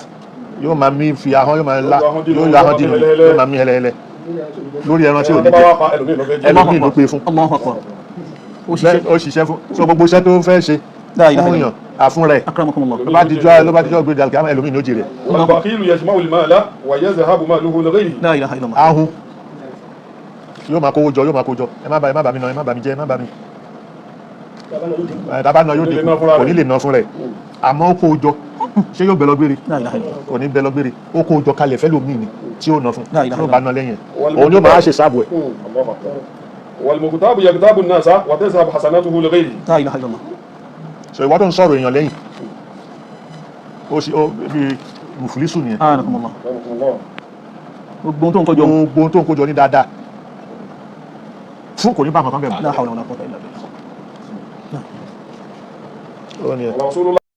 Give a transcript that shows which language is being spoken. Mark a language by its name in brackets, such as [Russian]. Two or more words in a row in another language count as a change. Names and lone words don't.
[Yoruba] Yóò máa mí fi ahọ́n yóò máa ahọ́n dínú yóò máa mí hẹlẹhẹlẹ. Lórí ẹran tí ò ní jẹ. Ẹlòmíì ló pé fún. [Arabic] الله أكبر. [Yoruba] Ó ṣiṣẹ́ fún. So gbogbo iṣẹ́ tó fẹ́ ṣe fún èèyàn àfún rẹ̀. [Arabic] Akramakumullah. [Yoruba] Ló bá dijọ́ gbé dàlùkì àmọ́ ẹlòmíì ló jèrè. [Arabic] والبخيل يجمع المال ويذهب ماله لغيره. لا إله إلا الله. [Yoruba] Ahun yóò máa kówó jọ ẹ má bà mí nà ẹ má bà mí jẹ ẹ má bà mí. Tàbá náà yóò dínkù kò ní lè ná fún rẹ̀ àmọ́ ó kó o jọ ṣé yóò bẹ lọ gbére kò ní bẹ lọ gbére ó kó o jọ kalẹ̀ fẹ́ lómi ni tí ó ná fún tí ó bá ná lẹ́yìn òun yóò máa ṣe sáàbù ẹ̀. [Arabic] والمغتاب يغتاب الناس وتذهب حسناته لغيره. لا إله إلا الله. [Yoruba] So ìwà tó ń sọ̀rọ̀ èèyàn lẹ́yìn ó bí mùfúlísù nìyẹn. Gbogbo tó ń kójọ ní dáadáa fún kò ní bá kankan bẹ̀rẹ̀. [Arabic] لا حول ولا قوة إلا بالله. Rasulullah